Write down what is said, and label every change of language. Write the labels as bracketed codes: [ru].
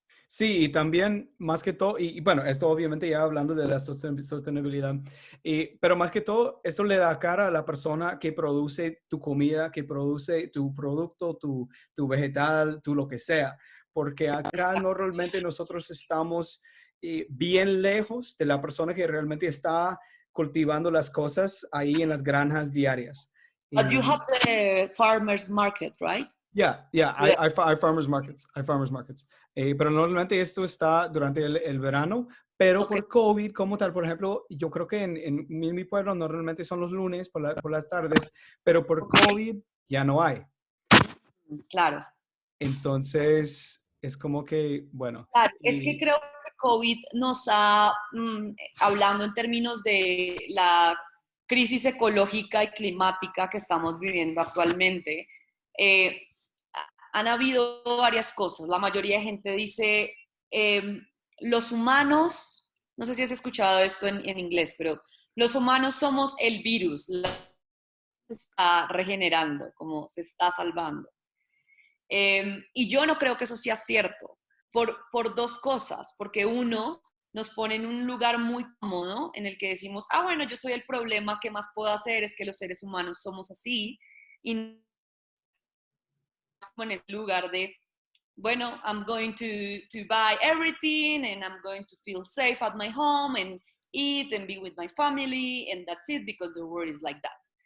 [es] Sí, y también más que todo, y bueno, esto obviamente ya hablando de la sostenibilidad, pero más que todo, eso le da cara a la persona que produce tu comida, que produce tu producto, tu vegetal, tu lo que sea, porque acá normalmente nosotros estamos bien lejos de la persona que realmente está cultivando las cosas ahí en las granjas diarias. [en] But you have the farmers market, right? [es] Yeah, hay farmers markets, pero normalmente esto está durante el verano, pero [en] Okay. [es] por COVID como tal, por ejemplo, yo creo que en mi pueblo normalmente son los lunes por las tardes, pero por COVID ya no hay. Claro. Entonces, es como que, bueno. Claro, es que creo que COVID nos ha, hablando en términos de la crisis ecológica y climática que estamos viviendo actualmente, han habido varias cosas. La mayoría de gente dice, los humanos no sé si has escuchado esto en inglés, pero los humanos somos el virus, se está regenerando, como se está salvando. Y yo no creo que eso sea cierto, por dos cosas, porque uno, nos pone en un lugar muy cómodo en el que decimos, ah, bueno, yo soy el problema, ¿qué más puedo hacer? Es que los seres humanos somos así, y en ese lugar de, bueno, [en] I'm going to buy everything and I'm going to feel safe at my home and eat and be with my family and that's it because the world is like that.